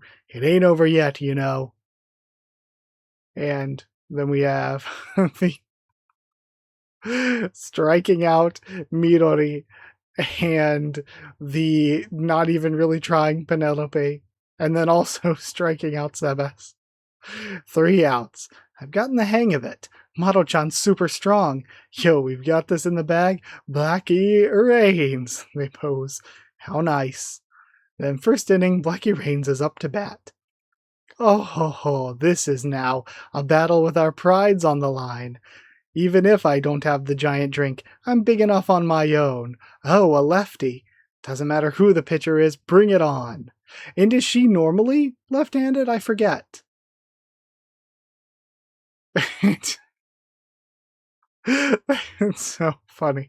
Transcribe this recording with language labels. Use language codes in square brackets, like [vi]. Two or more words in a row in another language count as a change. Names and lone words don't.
[en] It ain't over yet, you know. And then we have the striking out Midori and the not even really trying Penelope, and then also striking out Sebas. 3 outs. I've gotten the hang of it. Mado-chan's super strong. Yo, we've got this in the bag. Blackie Rains, they pose. How nice. Then first inning, Blackie Rains is up to bat. Oh ho ho, this is now a battle with our prides on the line. Even if I don't have the giant drink, I'm big enough on my own. Oh, a lefty. Doesn't matter who the pitcher is, bring it on. And is she normally left-handed? I forget. It's so funny.